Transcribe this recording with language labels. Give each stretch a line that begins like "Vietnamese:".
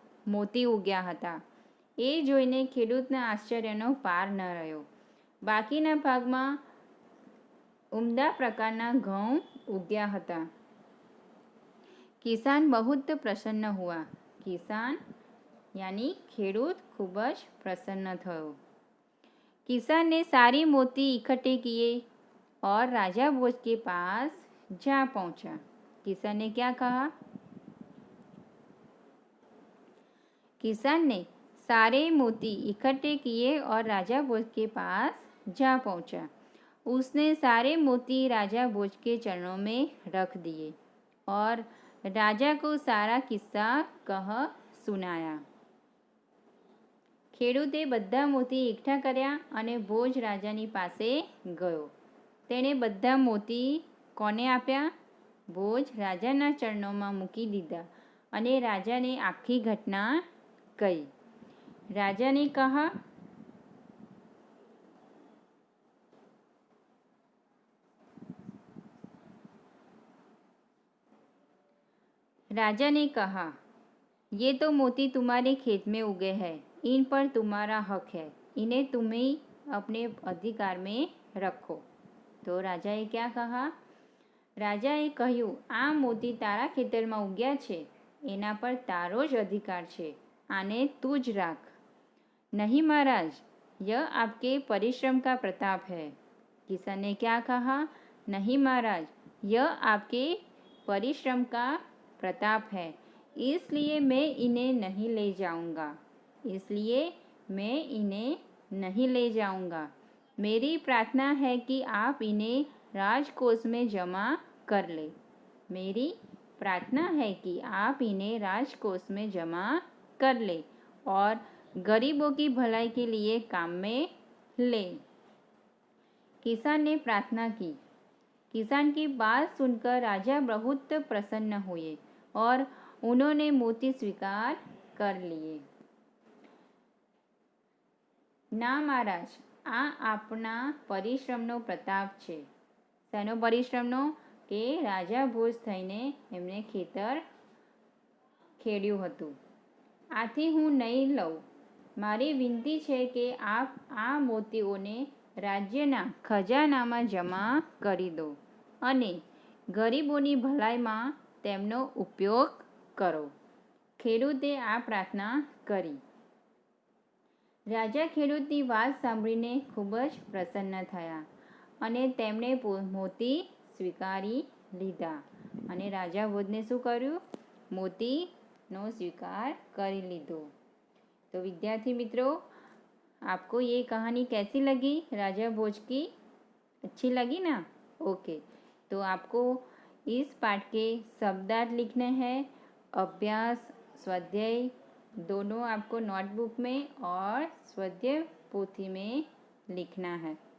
Gujarati: મોતી ઉગ્યા હતા. એ જોઈને ખેડૂતના આશ્ચર્યનો પાર ન રહ્યો. બાકીના ભાગમાં ઉમદા પ્રકારના ઘઉં ઉગ્યા હતા.
Hindi: किसान बहुत प्रसन्न हुआ. किसान
Gujarati: यानी ખેડૂત ખૂબ જ प्रसन्न થયો।
Hindi: किसान ने सारे मोती इकट्ठे किए और राजा भोज के पास जा पहुंचा। किसान ने क्या कहा? किसान ने सारे मोती इकट्ठे किए और राजा भोज के पास जा पहुंचा। उसने सारे मोती राजा भोज के चरणों में रख दिए और राजा को सारा किस्सा कह सुनाया।
Gujarati: ખેડૂતે બધા મોતી એકઠા કર્યા અને ભોજ રાજાની પાસે ગયો। તેણે બધા મોતી કોને આપ્યા? ભોજ રાજાના ચરણોમાં મૂકી દીધા અને રાજાને આખી ઘટના કહી। રાજાને કહા
Hindi: राजा ने कहा, ये तो मोती तुम्हारे खेत में उगे हैं, इन पर तुम्हारा हक है, इन्हें तुम ही अपने अधिकार में रखो। तो राजाએ क्या कहा?
Gujarati: રાજાએ કહ્યું, આ મોતી તારા ખેતરમાં ઉગ્યા છે, એના પર તારો જ અધિકાર છે, આને તું જ રાખ।
Hindi: नहीं महाराज, यह आपके परिश्रम का प्रताप है। किसान ने क्या कहा? नहीं महाराज, यह आपके परिश्रम का प्रताप है, इसलिए मैं इन्हें नहीं ले जाऊंगा। इसलिए मैं इन्हें नहीं ले जाऊंगा। मेरी प्रार्थना है कि आप इन्हें राजकोष में जमा कर ले। मेरी प्रार्थना है कि आप इन्हें राजकोष में जमा कर ले और गरीबों की भलाई के लिए काम में ले। किसान ने प्रार्थना की। किसान की बात सुनकर राजा बहुत प्रसन्न हुए और उन्होंने मोती स्वीकार कर लिए।
Gujarati: ના મહારાજ, આ આપણા પરિશ્રમનો પ્રતાપ છે। શેનો પરિશ્રમનો? કે રાજા ભોજ થઈને એમને ખેતર ખેડ્યું હતું। આથી હું નહીં લઉં। મારી વિનંતી છે કે આપ આ મોતીઓને રાજ્યના ખજાનામાં જમા કરી દો અને ગરીબોની ભલાઈમાં તેમનો ઉપયોગ કરો। ખેડૂતે આ પ્રાર્થના કરી। રાજા ખેડૂતની વાત સાંભળીને ખૂબ જ પ્રસન્ન થયા અને તેમણે મોતી સ્વીકારી લીધા અને રાજા ભોજને શું કર્યું? मोतीનો स्वीकार કરી લીધો।
Hindi: तो विद्यार्थी मित्रों, आपको ये कहानी कैसी लगी? राजा भोज की अच्छी लगी ना? ओके, तो आपको इस पाठ के शब्दार्थ लिखने हैं। अभ्यास स्वाध्याय दोनों आपको नोटबुक में और स्वाध्याय पोथी में लिखना है।